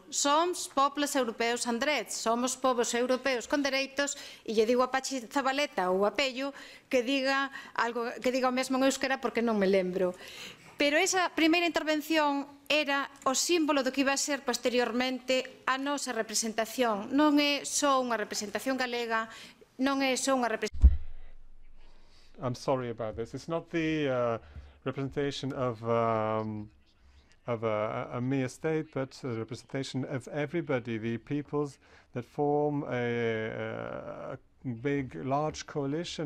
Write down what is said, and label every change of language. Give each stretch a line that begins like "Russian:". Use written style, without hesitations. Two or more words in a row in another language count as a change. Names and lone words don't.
Galician: Somos pobres europeos Andrés, somos povos europeos con dereitos, e lle digo a Pachi Zabaleta ou a Pello que diga o mesmo en euskera porque non me lembro. Pero esa primeira intervención era o símbolo do que iba a ser posteriormente a nosa representación. Non é só unha representación galega, non é só unha representación...
English: I'm sorry about this. It's not the representation of a mere state, but a representation of everybody, the peoples that form a big, large coalition.